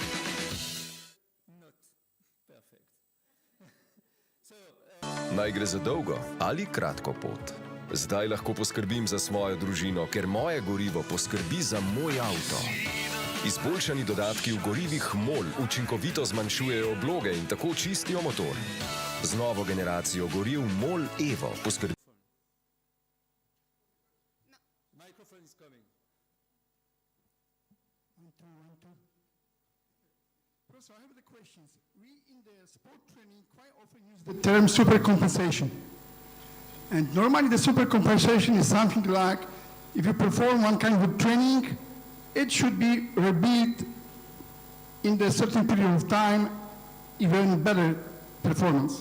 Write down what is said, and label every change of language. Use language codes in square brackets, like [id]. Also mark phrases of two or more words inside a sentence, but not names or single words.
[sl] Naj gre za dolgo ali kratko pot. Zdaj lahko poskrbim za svojo družino, ker moje gorivo poskrbi za moj avto. Izboljšani dodatki v gorivih MOL učinkovito zmanjšujejo obloge in tako čistijo motor. Z novo generacijo goriv MOL Evo poskrbi. [en] So I have the questions. We in the sport training quite often use the term supercompensation. And normally the supercompensation is something like if you perform one kind of training, it should be rebuilt in a certain period of time, even better performance.